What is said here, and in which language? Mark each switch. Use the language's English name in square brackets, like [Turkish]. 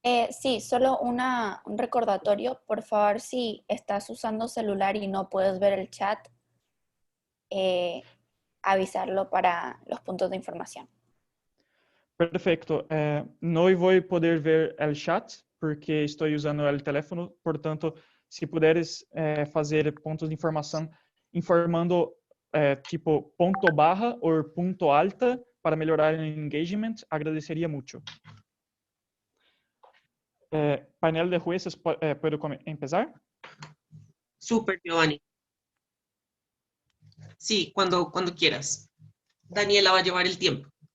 [Spanish] Sí, solo un recordatorio. Por favor, si estás usando celular y no puedes ver el chat, avisarlo para los puntos de información. Perfecto. No voy a poder ver el chat porque estoy usando el teléfono. [Portuguese] Portanto, se puderes fazer pontos de informação informando tipo ponto barra ou ponto alta para melhorar o engagement, agradeceria muito. [Spanish] Painel de jueces, ¿puedo empezar? Súper, Giovanni. Sí, cuando quieras. Daniela va a llevar el tiempo.